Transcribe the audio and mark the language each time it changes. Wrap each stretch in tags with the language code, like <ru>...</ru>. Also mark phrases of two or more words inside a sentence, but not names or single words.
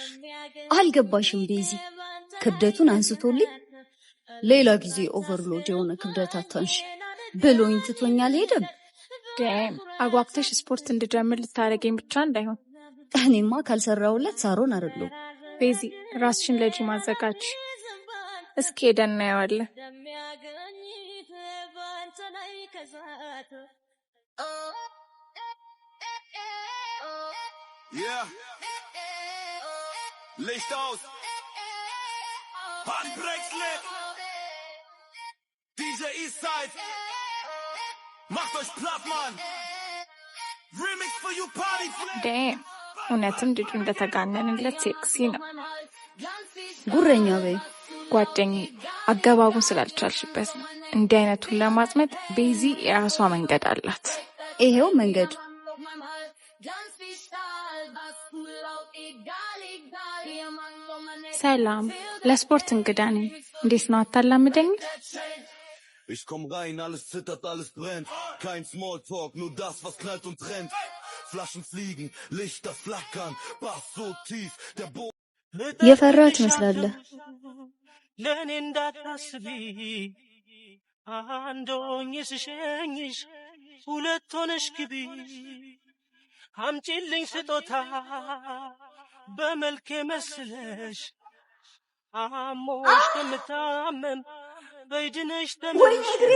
<am>አልገባሽም ቤዚ። ክብደቱን አንስቶልኝ ሌላ ጊዜ ኦቨርሎድ የሆነ ክብደት አታንሽ ብሎኝ ትቶኛል ሄደም። ደም አጓግተሽ ስፖርት እንድጀምር ልታረገኝ ብቻ እንዳይሆን። እኔማ ካልሰራውለት ሳሮን አይደለም። ቤዚ ራስሽን ለጂም አዘጋጅ። እስኪ ሄደን እናየዋለን።</am> <en>Yeah.</en> <de>Licht aus. Handbrexlet. DJ Eastside. Macht euch platt, Mann.</de> <en>Remix for you party. Damn.</en> <am>እውነትም ልጁ እንደተጋነንለት ሴክሲ ነው። ጉረኛ በይ ጓደኛዬ፣ አገባቡን ስላልቻልሽበት ነው። እንዲህ አይነቱን ለማጥመድ ቤዚ የራሷ መንገድ አላት። ይሄው መንገድ። ሰላም፣ ለስፖርት እንግዳ ነኝ። እንዴት ነው አታላምደኝ?</am> <de>Ich komm rein, alles zittert, alles brennt. Kein Smalltalk, nur das, was knallt und trennt. Flaschen fliegen, Lichter flackern, Bass so tief, der Boden.</de> <am>የፈራህ ትመስላለህ። ለኔ እንዳታስቢ አንድ ሆኜ ስሸኝሽ ሁለት ሆነሽ ግቢ አምጪልኝ ስጦታ በመልኬ መስለሽ አሞሽ ከምታመም በይድነሽ ተመልሽ</am>